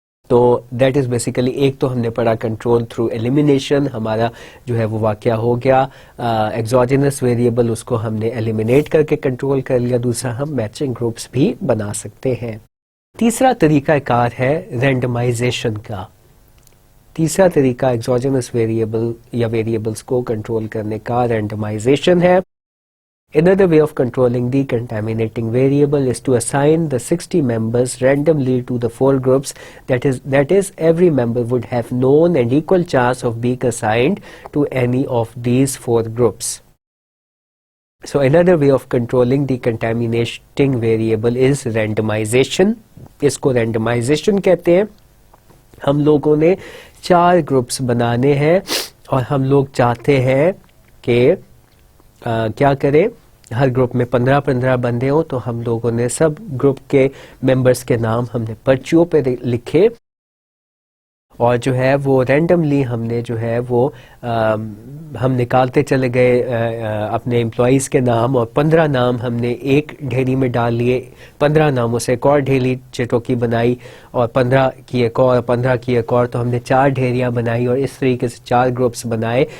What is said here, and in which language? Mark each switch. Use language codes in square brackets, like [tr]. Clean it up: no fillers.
[ur] تو [en] that is basically, [ur] ایک تو ہم نے پڑھا کنٹرول تھرو ایلیمینیشن, ہمارا جو ہے وہ واقعہ ہو گیا ایگزوجنس ویریبل, اس کو ہم نے ایلیمینیٹ کر کے کنٹرول کر لیا. دوسرا ہم میچنگ گروپس بھی بنا سکتے ہیں. تیسرا طریقہ کار ہے رینڈمائزیشن کا. تیسرا طریقہ ایگزوجنس ویریبل یا ویریبلس کو کنٹرول کرنے کا رینڈمائزیشن ہے. [en] Another way of controlling the contaminating variable is to assign the 60 members randomly to the 4 groups. That is, every member would have known and equal chance of being assigned to any of these 4 groups. So another way of controlling the contaminating variable is randomization. [ur] اس کو randomization کہتے ہیں. ہم لوگوں نے 4 groups بنانے ہیں اور ہم لوگ چاہتے ہیں کہ کیا کریں, ہر گروپ میں 15 بندے ہوں. تو ہم لوگوں نے سب گروپ کے ممبرس کے نام ہم نے پرچیوں پہ لکھے, اور جو ہے وہ رینڈملی ہم نے جو ہے وہ ہم نکالتے چلے گئے اپنے امپلائیز کے نام, اور 15 نام ہم نے ایک ڈھیری میں ڈال لیے, 15 ناموں سے ایک اور ڈھیری چٹوکی بنائی, اور 15 کی ایک اور, 15 کی ایک اور, تو ہم نے 4 ڈھیریاں بنائی, اور اس طریقے سے 4 گروپس بنائے.